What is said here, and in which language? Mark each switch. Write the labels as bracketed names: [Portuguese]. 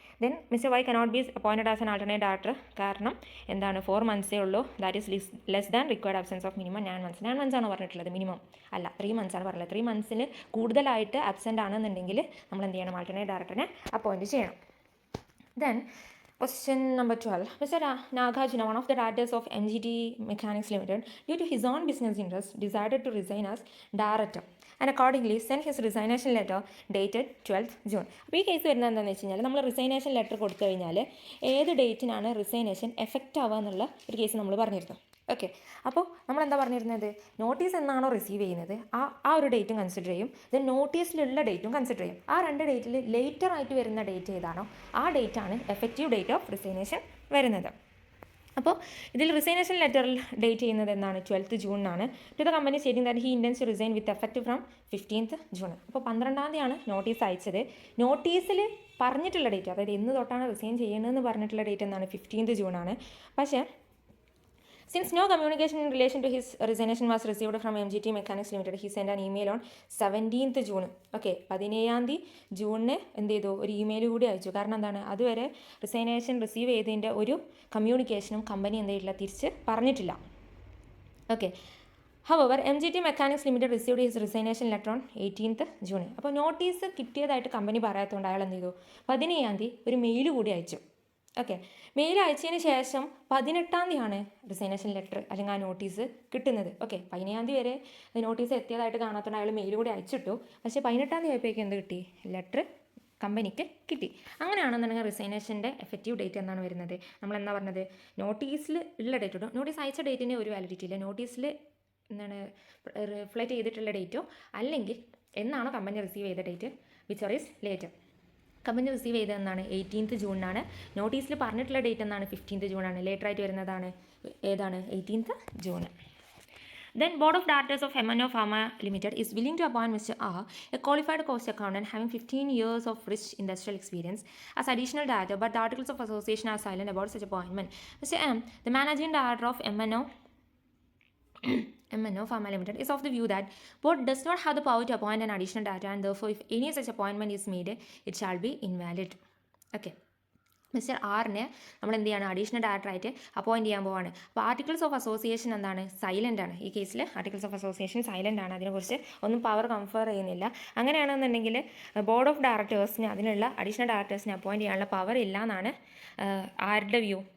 [English] Then mister Y cannot be appointed as an alternate director. [Malayalam] കാരണം എന്താണ്? 4 months ഉള്ളൂ. [English] That is less than required absence of minimum 9 months. [Malayalam] 9 months ആണോ പറഞ്ഞിട്ടുള്ളത്? Minimum അല്ല, 3 months ആണ് പറഞ്ഞത്. 3 months കൂടുതലായിട്ട് അബ്സെൻ്റ് ആണെന്നുണ്ടെങ്കിൽ നമ്മൾ എന്ത് ചെയ്യണം? ആൾട്ടർനേറ്റ് ഡയറക്ടറിനെ അപ്പോയിൻറ്റ് ചെയ്യണം. [English] Then question number 12. Mr. Nagarjuna, one of the directors of MGT Mechanics Limited, due to his own business interests, decided to resign as director and accordingly sent his resignation letter dated 12th June. [Malayalam] അപ്പോൾ ഈ case വരുന്നത് എന്താണെന്ന് വെച്ച് കഴിഞ്ഞാൽ നമ്മൾ resignation letter കൊടുത്തു കഴിഞ്ഞാൽ ഏത് ഡേറ്റിനാണ് റിസൈനേഷൻ എഫക്റ്റ് ആവുക എന്നുള്ള ഒരു കേസ് നമ്മൾ പറഞ്ഞിരുന്നു. ഓക്കെ, അപ്പോൾ നമ്മൾ എന്താ പറഞ്ഞിരുന്നത്? നോട്ടീസ് എന്നാണോ റിസീവ് ചെയ്യുന്നത് ആ ഒരു ഡേറ്റും കൺസിഡർ ചെയ്യും. ദെൻ നോട്ടീസിലുള്ള ഡേറ്റും കൺസിഡർ ചെയ്യും. ആ 2 ഡേറ്റിൽ ലേറ്റർ ആയിട്ട് വരുന്ന ഡേറ്റ് ഏതാണോ ആ ഡേറ്റാണ് എഫക്റ്റീവ് ഡേറ്റ് ഓഫ് റിസൈനേഷൻ വരുന്നത്. അപ്പോൾ ഇതിൽ റിസൈനേഷൻ ലെറ്ററിൽ ഡേറ്റ് ചെയ്യുന്നത് എന്നാണ്? [English] 12th June to the company stating that he intends to resign with effect from 15th June. [Malayalam] അപ്പോൾ 12-ാം തീയതിയാണ് നോട്ടീസ് അയച്ചത്. നോട്ടീസിൽ പറഞ്ഞിട്ടുള്ള ഡേറ്റ്, അതായത് എന്ന് തൊട്ടാണ് റിസൈൻ ചെയ്യണമെന്ന് പറഞ്ഞിട്ടുള്ള ഡേറ്റ് എന്നാണ്? [English] 15th June. പക്ഷേ since no communication in relation to his resignation was received from MGT Mechanics Limited, he sent an email on 17th June. [Malayalam] Okay, 17-ാം തീയതി ജൂണിന് എന്ത് ചെയ്തു? ഒരു ഇമെയിൽ കൂടി അയച്ചു. കാരണം എന്താണ്? അതുവരെ റിസൈനേഷൻ റിസീവ് ചെയ്തതിൻ്റെ ഒരു കമ്മ്യൂണിക്കേഷനും കമ്പനി എന്ത് ചെയ്തിട്ടില്ല, തിരിച്ച് പറഞ്ഞിട്ടില്ല. [English] Okay, however MGT Mechanics Limited received his resignation letter on 18th June. [Malayalam] അപ്പോൾ നോട്ടീസ് കിട്ടിയതായിട്ട് കമ്പനി പറയാത്തതുകൊണ്ട് അയാൾ എന്ത് ചെയ്തു? 17-ാം തീയതി ഒരു മെയിൽ കൂടി അയച്ചു. ഓക്കെ, മെയിൽ അയച്ചതിന് ശേഷം 18-ാം തീയതിയാണ് റിസൈനേഷൻ ലെറ്റർ അല്ലെങ്കിൽ ആ നോട്ടീസ് കിട്ടുന്നത്. ഓക്കെ, 17-ാം തീയതി വരെ നോട്ടീസ് എത്തിയതായിട്ട് കാണാത്തതുകൊണ്ട് അയാൾ മെയിൽ കൂടി അയച്ചിട്ടു. പക്ഷേ 18-ാം തീയതി ആയപ്പോഴേക്കും എന്ത് കിട്ടി? ലെറ്റർ കമ്പനിക്ക് കിട്ടി. അങ്ങനെയാണെന്നുണ്ടെങ്കിൽ റിസൈനേഷൻ്റെ എഫക്റ്റീവ് ഡേറ്റ് എന്നാണ് വരുന്നത്? നമ്മൾ എന്താ പറഞ്ഞത്? നോട്ടീസിൽ ഉള്ള ഡേറ്റ് കിട്ടും. നോട്ടീസ് അയച്ച ഡേറ്റിന് ഒരു വാലിഡിറ്റി ഇല്ല. നോട്ടീസിൽ എന്താണ് റിഫ്ലക്റ്റ് ചെയ്തിട്ടുള്ള ഡേറ്റോ അല്ലെങ്കിൽ എന്നാണോ കമ്പനി റിസീവ് ചെയ്ത date [English] Which are is later. [Malayalam] Company receive ചെയ്തതെന്നാണ്? 18th June. നോട്ടീസിൽ പറഞ്ഞിട്ടുള്ള ഡേറ്റ് എന്നാണ്? 15th June. ലേറ്റർ ആയിട്ട് വരുന്നതാണ് ഏതാണ്? 18th June. [English] Then Board of Directors of M&O Pharma Limited is willing to appoint Mr. R, a qualified cost accountant having 15 years of rich industrial experience, as additional director, but the articles of association are silent about such appointment. Mr. M, the managing director of M&O Pharma Limited, is of the view that board does not have the power to appoint an additional director, and therefore if any such appointment is made, it shall be invalid. [Malayalam] Okay. Mister ആറിനെ നമ്മൾ എന്ത് ചെയ്യാണ്? Additional ഡയറക്ടറായിട്ട് appoint ചെയ്യാൻ പോവാണ്. അപ്പോൾ articles of association എന്താണ്? Silent ആണ്. ഈ കേസിൽ ആർട്ടിക്കിൾസ് ഓഫ് അസോസിയേഷൻ സൈലൻ്റ് ആണ്. അതിനെക്കുറിച്ച് ഒന്നും പവർ കൺഫർ ചെയ്യുന്നില്ല. അങ്ങനെയാണെന്നുണ്ടെങ്കിൽ ബോർഡ് ഓഫ് ഡയറക്ടേഴ്സിന് അതിനുള്ള അഡീഷണൽ ഡയറക്ടേഴ്സിനെ അപ്പോയിൻറ്റ് ചെയ്യാനുള്ള പവർ ഇല്ല എന്നാണ് ആരുടെ വ്യൂ?